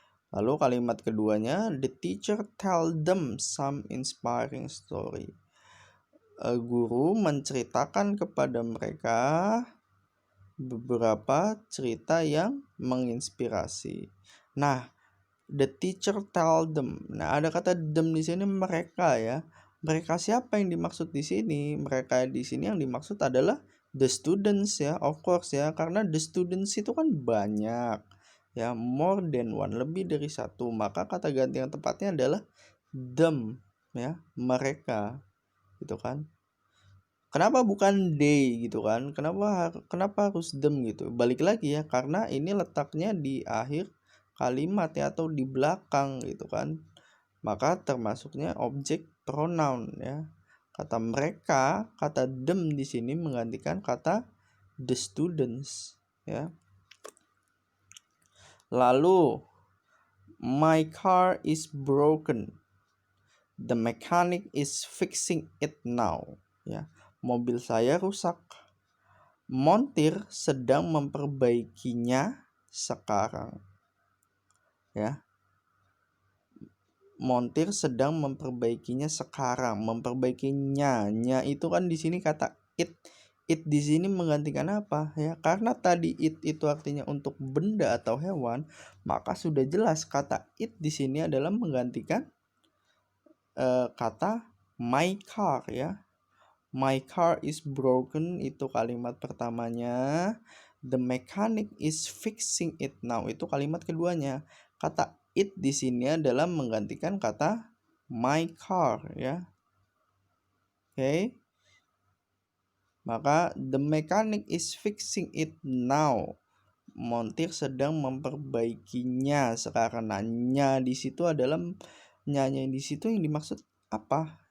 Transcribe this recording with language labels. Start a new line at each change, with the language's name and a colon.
Indonesian: Lalu kalimat keduanya,
English: the teacher told them some inspiring story.
Indonesian: Guru menceritakan kepada mereka beberapa cerita yang menginspirasi.
English: Nah, the teacher told them.
Indonesian: Nah, ada kata them di sini, mereka ya. Mereka siapa yang dimaksud di sini? Mereka di sini yang dimaksud adalah the students ya,
English: of course
Indonesian: ya, karena the students itu kan banyak ya,
English: more than one,
Indonesian: lebih dari satu. Maka kata ganti yang tepatnya adalah them ya, mereka gitu kan. Kenapa bukan they gitu kan? Kenapa harus them gitu? Balik lagi ya, karena ini letaknya di akhir kalimat ya, atau di belakang gitu kan. Maka termasuknya objek pronoun ya. Kata mereka, kata them di sini menggantikan kata the students ya.
English: Lalu my car is broken. The mechanic is fixing it now ya.
Indonesian: Mobil saya rusak. Montir sedang memperbaikinya sekarang. Ya. Montir sedang memperbaikinya sekarang. Memperbaikinya, nya itu kan di sini kata it. It di sini menggantikan apa ya? Karena tadi it itu artinya untuk benda atau hewan, maka sudah jelas kata it di sini adalah menggantikan kata my car ya.
English: My car is broken
Indonesian: itu kalimat pertamanya.
English: The mechanic is fixing it now
Indonesian: itu kalimat keduanya. Kata it di sini adalah menggantikan kata my car ya. Oke.
English: Maka the mechanic is fixing it now.
Indonesian: Montir sedang memperbaikinya sekarang. Nya di situ adalah nyanya di situ yang dimaksud apa?